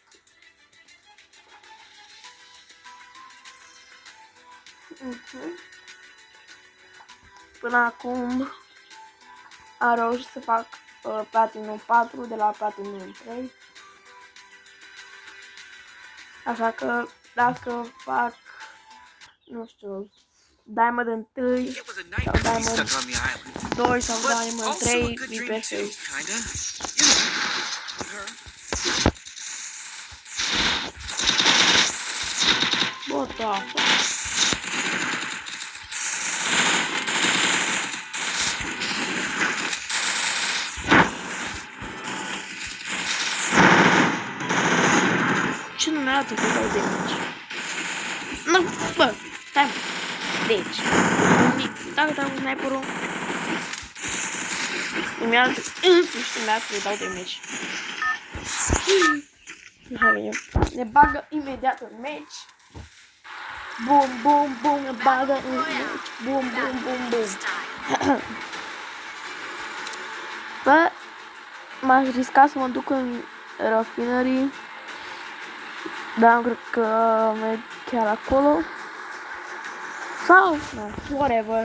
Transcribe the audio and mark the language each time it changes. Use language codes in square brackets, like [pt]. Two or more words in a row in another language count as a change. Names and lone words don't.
[ro] Până acum am reușit să fac Platinum 4 de la Platinum 3. Așa că dacă fac, nu știu, Diamond 1 sau Diamond 2 sau Diamond 3, e perfect. [en] What the fuck? [ro] Ce nu mi-arată că dau damage? Nu, bă, stai mă. Deci, dacă dau sniperul, îmi arată însuși îmi arată că dau damage. Ne bagă imediat în match. Bum, bum, bum, ne bagă în match. Bum, bum, bum, bum. Bă, m-aș risca să mă duc în Refinery, dar nu cred că merg chiar acolo. Sau, [en] no, whatever.